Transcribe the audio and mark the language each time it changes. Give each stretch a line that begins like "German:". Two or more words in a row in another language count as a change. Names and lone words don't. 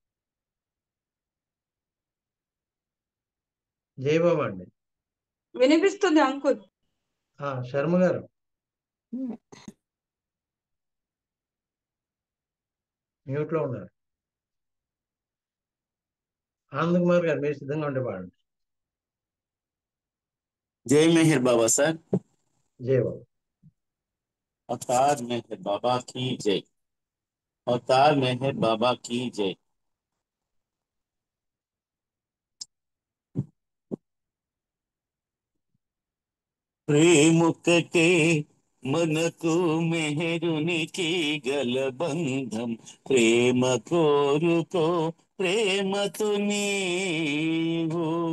Telugu: జై బాబా అండి. వినిపిస్తుంది అంకుల్. శర్మ గారు మ్యూట్లో ఉన్నారు. ఆనంద్ కుమార్ గారు మీరు సిద్ధంగా ఉంటే పాడండి.
Hindi: जय मेहर बाबा सर।
Telugu: జై బాబు.
Hindi: अवतार मेहर बाबा की जय। अवतार मेहर बाबा की जय।
Telugu: ప్రేమొక్కటే మనకు మెహరునికి గల బంధం, ప్రేమ కోరుకో ప్రేమతో నీవు,